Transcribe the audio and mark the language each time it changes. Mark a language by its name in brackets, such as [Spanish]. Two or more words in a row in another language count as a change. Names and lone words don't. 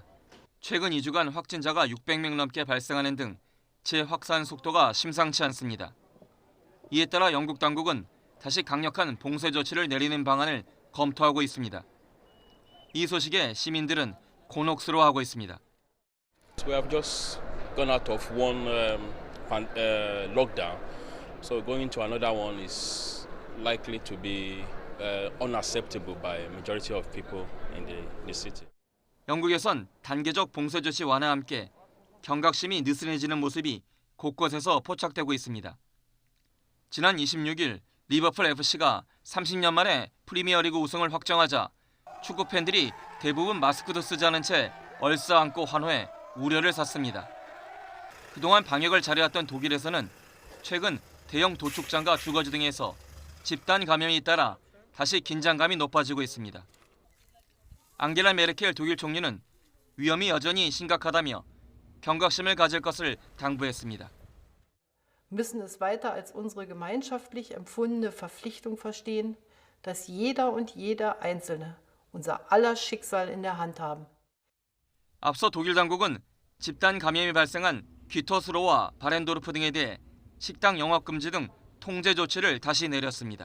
[Korean] 최근 2주간 확진자가 600명 넘게 발생하는 등 재확산 속도가 심상치 않습니다. 이에 따라 영국 당국은 다시 강력한 봉쇄 조치를 내리는 방안을 검토하고 있습니다. 이 소식에 시민들은 곤혹스러워하고 있습니다. [English] We have just gone out of one lockdown, so going into another one is likely to be unacceptable by a majority of people in the city. [Korean] 영국에선 단계적 봉쇄 조치 완화와 함께 경각심이 느슨해지는 모습이 곳곳에서 포착되고 있습니다. 지난 26일 리버풀 FC가 30년 만에 프리미어리그 우승을 확정하자 축구 팬들이 대부분 마스크도 쓰지 않은 채 얼싸안고 환호해 우려를 샀습니다. 그동안 방역을 잘해왔던 독일에서는 최근 대형 도축장과 주거지 등에서 집단 감염이 따라 다시 긴장감이 높아지고 있습니다. 앙겔라 메르켈 독일 총리는 위험이 여전히 심각하다며 경각심을 가질 것을 당부했습니다. [German] müssen es weiter als unsere gemeinschaftlich empfundene Verpflichtung verstehen, dass jeder und jeder Einzelne unser aller Schicksal in der Hand haben. [Korean] 앞서 독일 당국은 집단 감염이 발생한 귀토스로와 바렌도르프 등에 대해 식당 영업 금지 등 통제 조치를 다시 내렸습니다.